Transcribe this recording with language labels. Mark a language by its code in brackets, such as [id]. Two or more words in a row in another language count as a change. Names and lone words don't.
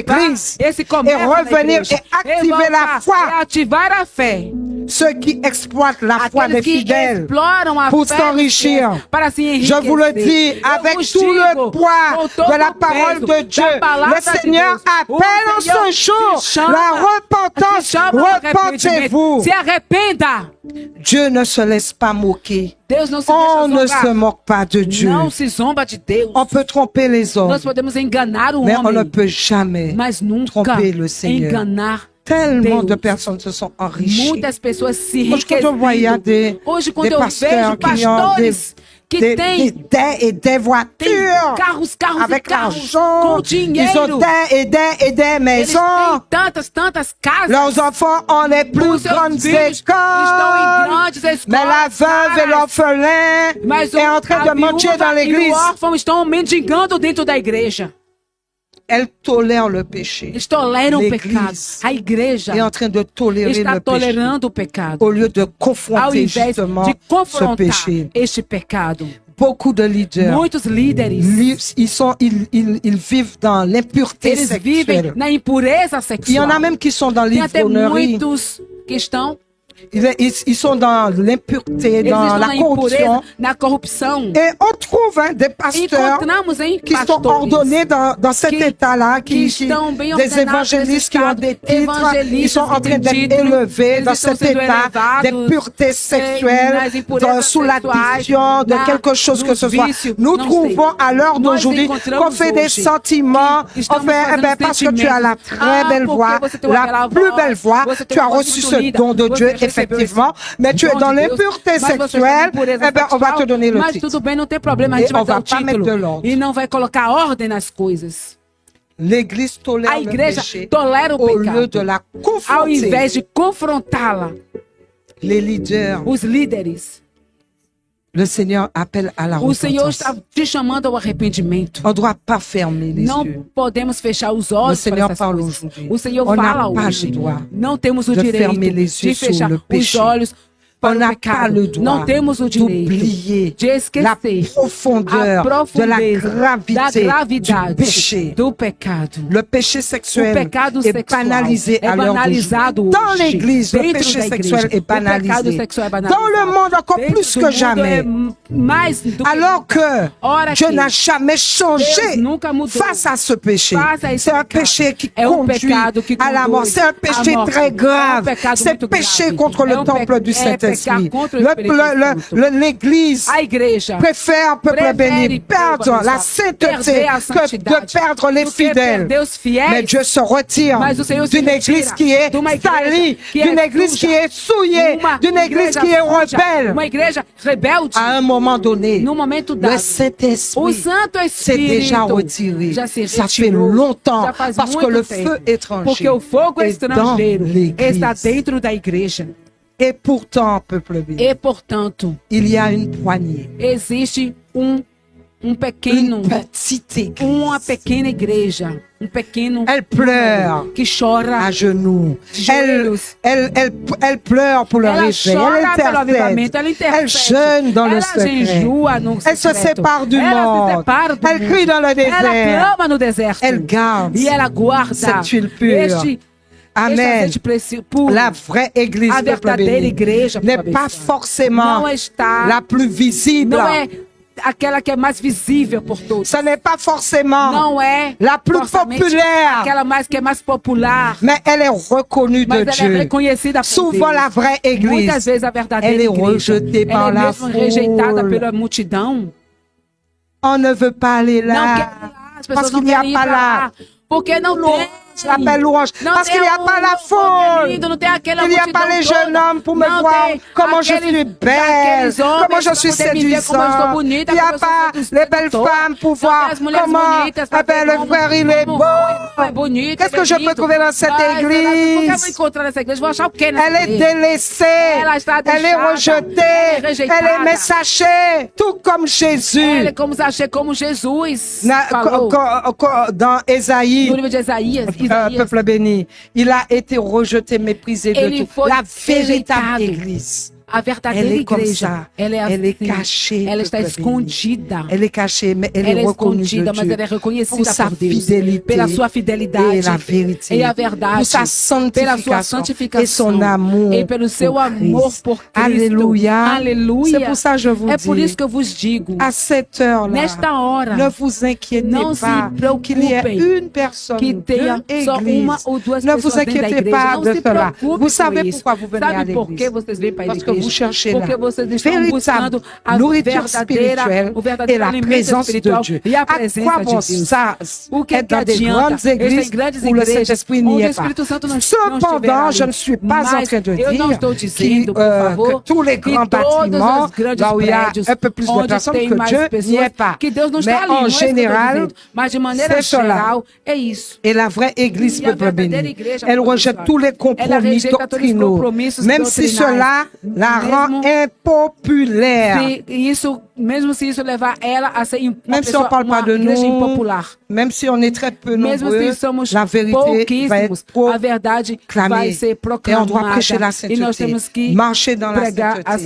[fr] l'église [pt] esse [fr] et [pt] comércio na [fr] revenir [pt] igreja. [fr] et activer la [pt] Levantar [fr] foi. [pt] e ativar a fé. [fr] Ceux qui exploitent la foi des [pt] Aqueles que [fr] fidèles [pt] exploram a [fr] pour [pt] fé [fr] s'enrichir. [pt] dos fiéis para se [fr] Je [pt] enriquecer. [fr] vous le dis [pt] Eu [fr] avec [pt] vos [fr] tout le [pt] digo, [fr] poids [pt] com todo [fr] de la [pt] o [fr] parole [pt] peso [fr] de Dieu. [pt] da palavra [fr] Le [pt] de [fr] Seigneur [pt] Deus. [fr] appelle en [pt] O Senhor [fr] ce jour [pt] te chama, [fr] la repentance. [pt] te chama ao arrependimento. [fr] Repentez-vous. [pt] Se arrependa. [fr] Dieu ne se laisse pas moquer. [pt] Deus não se [fr] On ne [pt] deixa [fr] se [pt] zombar. [fr] moque pas de Dieu. [pt] Não se zomba de Deus. [fr] On peut tromper les hommes, [pt] Nós podemos enganar o [fr] mais on ne [pt] homem, [fr] peut jamais [pt] mas nunca [fr] tromper le Seigneur. [pt] enganar [fr] Tellement de [pt] Deus. [fr] personnes se sont enrichies. [pt] Muitas pessoas se Hoje, quando eu voyais enriquecendo. Hoje, quando [fr] des [pt] eu [fr] pasteurs [pt] vejo [fr] qui ont [pt] pastores que [fr] des [pt] têm [fr] des voitures [pt] carros [fr] avec [pt] e carros [fr] l'argent. [pt] com [fr] Ils [pt] dinheiro. [fr] ont des [pt] Eles [fr] maisons. [pt] têm tantas casas. [fr] Leurs enfants ont les [pt] Os [fr] plus [pt] seus [fr] grandes [pt] filhos estão em [fr] écoles. [pt] grandes escolas. [fr] Mais la veuve et [pt] caras. [fr] l'orphelin [pt] Mas [fr] est en train [pt] a [fr] de mentir [pt] viúva [fr] dans [pt] e [fr] l'église. [pt] o órfão estão mendigando dentro da igreja. [fr] Elle tolère le péché. [pt] Eles toleram o [fr] L'Église [pt] pecado. A igreja [fr] est en train de tolérer [pt] está [fr] le péché [pt] tolerando o pecado. [fr] au lieu de [pt] Ao [fr] confronter [pt] invés [fr] justement [pt] de [fr] ce [pt] confrontar [fr] péché. [pt] este pecado. [fr] Beaucoup de leaders, [pt] Muitos líderes, [fr] ils vivent dans l'impureté [pt] eles vivem [fr] sexuelle. [pt] na impureza [fr] Il y en a [pt] sexual. [fr] même qui sont dans [pt] Tem até [fr] l'ivrognerie. [pt] muitos que estão [fr] Ils sont dans l'impureté, [pt] eles [fr] dans [pt] estão [fr] la [pt] na [fr] corruption. [pt] impureza, na corrupção. [fr] Et on trouve des pasteurs [pt] Encontramos em [fr] qui sont ordonnés dans cet [pt] que- [fr] état-là, [pt] que estão bem [fr] des [pt] ordenados [fr] évangélistes [pt] nesse [fr] qui ont [pt] estado, [fr] des titres, ils sont en train [pt] evangelistas que têm [fr] d'être [pt] título, [fr] élevés [pt] eles [fr] dans [pt] estão [fr] cet [pt] sendo [fr] état [pt] elevados, [fr] d'impureté sexuelle, [pt] nas impurezas [fr] sous l'addiction de [pt] sexuais, [fr] quelque chose que [pt] nos [fr] ce soit. [pt] vícios, [fr] Nous [pt] não [fr] trouvons [pt] sei. [fr] à l'heure [pt] Nós [fr] d'aujourd'hui [pt] encontramos [fr] qu'on fait des [pt] hoje [fr] sentiments, [pt] que [fr] on [pt] estamos [fr] fait, [pt] fazendo [fr] parce que tu as la très [pt] sentimentos. [fr] belle [pt] Porque [fr] voix, [pt] você tem uma [fr] la [pt] bela [fr] plus [pt] voz, [fr] belle voix, [pt] você tem [fr] tu as [pt] uma voz [fr] reçu [pt] muito [fr] ce [pt] linda, [fr] don de [pt] você [fr] Dieu, [pt] recebeu [fr] effectivement, [pt] esse [fr] mais tu es [pt] dom [fr] dans [pt] de Deus, [fr] l'impureté [pt] mas você está na [fr] sexuelle, [pt] impureza [fr] eh ben, on va te [pt] sexual, [fr] donner le [pt] mas [fr] titre. [pt] tudo bem, não tem problema, a gente [fr] Et [pt] vai [fr] on [pt] dar [fr] va [pt] o [fr] pas mettre de [pt] título [fr] l'ordre. [pt] e não vai colocar ordem nas coisas. [fr] L'Église tolère [pt] A [fr] le [pt] igreja [fr] péché [pt] tolera o [fr] au lieu de [pt] pecado, [fr] la [pt] ao [fr] confronter. [pt] invés de confrontá-la. [fr] Les leaders, [pt] Os líderes, [fr] le Seigneur appelle à la [pt] o Senhor [fr] repentance. [pt] está te chamando ao arrependimento. [fr] On ne doit pas fermer les [pt] Não [fr] yeux. [pt] podemos fechar os O olhos Senhor para essas fala coisas. [fr] aujourd'hui. [pt] O Senhor [fr] On n'a [pt] fala [fr] pas [pt] hoje. [fr] le droit [pt] Não temos o [fr] de [pt] direito [fr] fermer les yeux [pt] de fechar [fr] sur le [pt] os [fr] péché. [pt] olhos [fr] On [pt] para o [fr] n'a pas [pt] pecado. [fr] le droit [pt] Não temos o direito [fr] d'oublier [pt] de [fr] la [pt] esquecer [fr] profondeur [pt] a [fr] de la [pt] profundeza da [fr] gravité du [pt] gravidade [fr] péché. [pt] do pecado. [fr] Le péché [pt] O [fr] sexuel [pt] pecado [fr] est [pt] sexual [fr] banalisé [pt] é [fr] à l'heure [pt] banalizado [fr] d'aujourd'hui. Dans [pt] hoje. [fr] l'Église, le [pt] Dentro [fr] péché [pt] da igreja, [fr] sexuel est [pt] o pecado [fr] banalisé. [pt] sexual é [fr] Dans [pt] banalizado. [fr] le monde, encore [pt] Dentro [fr] plus [pt] do [fr] que [pt] mundo [fr] jamais. [pt] é mais do que [fr] Alors [pt] nunca. [fr] que [pt] Ora [fr] Dieu [pt] que [fr] n'a jamais changé [pt] Deus nunca mudou [fr] face à ce péché. [pt] face a esse [fr] C'est un [pt] pecado. [fr] péché qui [pt] É um [fr] conduit [pt] pecado que [fr] à la mort. [pt] conduz [fr] C'est un [pt] à [fr] péché [pt] morte. [fr] très grave. [pt] É um pecado [fr] C'est [pt] muito [fr] péché [pt] grave. [fr] contre [pt] É [fr] le [pt] um [fr] temple du [pt] pecar [fr] Saint-Esprit. [pt] contra o Espírito Santo. [fr] L'Église [pt] A igreja [fr] préfère, peuple [pt] prefere, [fr] béni, perdre [pt] povo [fr] la [pt] abençoado, [fr] sainteté [pt] perder a [fr] que de [pt] santidade [fr] perdre les [pt] do que [fr] fidèles. [pt] perder os fiéis. [fr] Mais Dieu se retire [pt] Mas o Senhor se [fr] d'une [pt] retira [fr] église qui est [pt] de uma igreja [fr] salie, [pt] que é [fr] d'une église [pt] suja, [fr] qui est souillée, [pt] uma [fr] d'une église [pt] igreja [fr] qui est [pt] suja, [fr] rebelle. [pt] uma igreja rebelde. [fr] À un moment donné, [pt] No momento [fr] le [pt] dado, o [fr] Saint-Esprit [pt] Santo [fr] s'est [pt] Espírito [fr] déjà retiré. [pt] já se [fr] Ça fait [pt] retirou, [fr] longtemps [pt] já faz [fr] parce que [pt] muito [fr] le [pt] tempo, [fr] feu étranger [pt] porque o fogo [fr] est [pt] estrangeiro [fr] dans l'église. [pt] está dentro da igreja. [fr] Et pourtant, peuple béni, [pt] E, portanto, [fr] il y a une poignée, [pt] existe um [fr] une [pt] pequeno, [fr] petite église. [pt] uma pequena igreja, pequeno [fr] Elle pleure [pt] que chora. [fr] à genoux. [pt] Joelhos. [fr] Elle pleure pour le [pt] Ela [fr] réveil. [pt] chora [fr] Elle [pt] pelo avivamento, [fr] intercède. [pt] ela intercede. [fr] Elle jeûne dans le [pt] Ela [fr] secret. [pt] jejua no [fr] Elle se [pt] secreto. [fr] sépare du [pt] Ela se [fr] monde. [pt] separa do [fr] Elle [pt] mundo. [fr] crie dans le [pt] Ela [fr] désert. [pt] clama no deserto. [fr] Elle garde [pt] E ela guarda [fr] cette huile pure. [pt] este [fr] Amen. [pt] azeite puro. [fr] La vraie église, [pt] A [fr] peuple [pt] verdadeira [fr] béni, [pt] igreja, [fr] n'est peuple pas [pt] abençoado. [fr] forcément [pt] Não está, [fr] la plus visible. [pt] não é aquela que é mais visível por todos. [fr] Ce n'est pas forcément [pt] Não é [fr] la plus [pt] forçamente [fr] populaire, [pt] aquela mais que é mais popular, [fr] mais elle est reconnue [pt] mas [fr] de [pt] ela é [fr] Dieu. [pt] reconhecida por [fr] Souvent, [pt] Deus. [fr] la vraie [pt] Muitas [fr] église, [pt] vezes a verdadeira [fr] elle est [pt] igreja, [fr] rejetée [pt] ela [fr] par [pt] é [fr] la [pt] mesmo rejeitada [fr] foule. [pt] pela multidão. [fr] On ne veut pas aller [pt] Não quer [fr] là. [pt] ir lá, as [fr] Parce [pt] pessoas não [fr] qu'il n'y a [pt] querem ir [fr] pas [pt] pra [fr] là. [pt] lá, porque não tem. [fr] Je l'appelle louange. [pt] Não [fr] Parce [pt] tem [fr] qu'il n'y a pas la foule. foule. [pt] Não tem aquela [fr] Il n'y a [pt] multidão [fr] pas les [pt] toda. [fr] jeunes hommes pour me [pt] Não [fr] voir [pt] tem [fr] comment je [pt] aqueles- [fr] suis belle, [pt] aqueles homens [fr] comment je suis [pt] pra poder me ver como eu estou [fr] séduisante. [pt] bonita, [fr] Il n'y a [pt] como eu sou [fr] pas [pt] sedutora. [fr] les belles femmes pour [pt] Não tem [fr] voir [pt] as mulheres [fr] comment [pt] bonitas pra [fr] eh ben, [pt] ver [fr] le [pt] como- [fr] frère il est [pt] como [fr] beau. [pt] é bonito, [fr] Qu'est-ce [pt] ele [fr] que [pt] é [fr] je peux [pt] lindo. [fr] trouver dans cette [pt] Mas ela- O que eu vou [fr] église? [pt] encontrar nessa igreja? Vou achar o quê nessa [fr] Elle est [pt] igreja? [fr] délaissée, [pt] Elle está [fr] elle est [pt] deixada, [fr] rejetée, elle est rejeitada. elle est messagée, tout comme Jésus. [pt] Ela é como achei como Jesus Na- falou [fr] dans Ésaïe, [pt] no livro de Isaías. [fr] peuple béni, il a été rejeté, méprisé de [pt] Ele [fr] tout. [pt] foi [fr] La véritable [pt] rejeitado. [fr] église, [pt] A verdadeira [fr] elle est comme [pt] igreja, [fr] ça. [pt] ela é [fr] Elle est [pt] assim. [fr] cachée, [pt] Ela está [fr] peuple béni. [pt] escondida. [fr] Elle est cachée, mais elle [pt] Ela [fr] est [pt] é [fr] reconnue [pt] escondida, [fr] de [pt] mas [fr] Dieu [pt] ela é [fr] pour [pt] reconhecida [fr] sa [pt] por Deus [fr] fidélité [pt] pela sua fidelidade [fr] et la vérité, [pt] e a verdade, [fr] pour sa [pt] pela sua [fr] sanctification et son [pt] santificação [fr] amour [pt] e pelo seu [fr] pour [pt] amor [fr] Christ. [pt] por Cristo. [fr] Alléluia. [pt] Aleluia. [fr] C'est pour ça que je vous [pt] É por [fr] dis, [pt] isso que eu vos digo, [fr] à cette heure-là, [pt] nesta hora, [fr] ne vous inquiétez [pt] não se [fr] pas qu'il y ait [pt] preocupem [fr] une personne, [pt] que tenha [fr] deux [pt] só uma [fr] églises. [pt] ou duas [fr] Ne [pt] pessoas [fr] vous [pt] dentro da [fr] inquiétez [pt] igreja. [fr] pas [pt] Não [fr] de [pt] se [fr] cela. [pt] preocupe [fr] Vous savez [pt] com isso. [fr] pourquoi vous venez à [pt] Sabe por que [fr] l'église? [pt] vocês vêm para a [fr] Parce que [pt] igreja? [fr] vous cherchez [pt] Porque [fr] là [pt] vocês estão [fr] véritable [pt] buscando a [fr] nourriture [pt] verdadeira, [fr] spirituelle [pt] o [fr] et [pt] verdadeiro [fr] la [pt] alimento [fr] présence de [pt] espiritual [fr] Dieu. [pt] e a [fr] À quoi [pt] presença de [fr] bon [pt] Deus. [fr] ça [pt] O que [fr] être dans des [pt] adianta [fr] grandes [pt] estar em [fr] églises [pt] grandes [fr] où le [pt] igrejas [fr] Saint-Esprit n'y [pt] onde o [fr] est pas? [pt] Espírito Santo não [fr] Cependant, [pt] estiver [fr] je [pt] ali. [fr] ne suis pas en [pt] Mas [fr] train de [pt] eu não [fr] dire [pt] estou dizendo, por [fr] que [pt] favor, [fr] tous les [pt] que [fr] grands [pt] todos [fr] bâtiments, [pt] os grandes [fr] là où il y a [pt] prédios, [fr] un peu plus de [pt] onde [fr] personnes, [pt] tem [fr] que [pt] mais [fr] Dieu n'y [pt] pessoas, [fr] est pas. [pt] que Deus não [fr] Mais [pt] está ali, [fr] en [pt] não é isso que eu estou [fr] général, [pt] dizendo. Mas de maneira [fr] c'est cela. [pt] geral, é isso. [fr] Et la vraie église, [pt] E a [fr] peuple [pt] verdadeira [fr] béni, [pt] igreja, [fr] elle peuple rejette [pt] abençoado, [fr] tous les [pt] ela [fr] compromis [pt] rejeita todos os [fr] doctrinaux, [pt] compromissos [fr] même si [pt] doutrinais, [fr] cela la rend [pt] mesmo [fr] impopulaire. [pt] se isso, mesmo se isso levar ela a ser uma [fr] Même si [pt] pessoa, [fr] on parle pas [pt] uma [fr] de [pt] igreja [fr] nous, [pt] impopular. [fr] même si on est très peu [pt] Mesmo [fr] nombreux, [pt] se somos [fr] la vérité va [pt] pouquíssimos, [fr] être [pt] a verdade [fr] proclamée. [pt] vai ser [fr] Et on [pt] proclamada. [fr] doit prêcher la [pt] E nós [fr] sainteté, [pt] temos que [fr] marcher dans la [pt] pregar a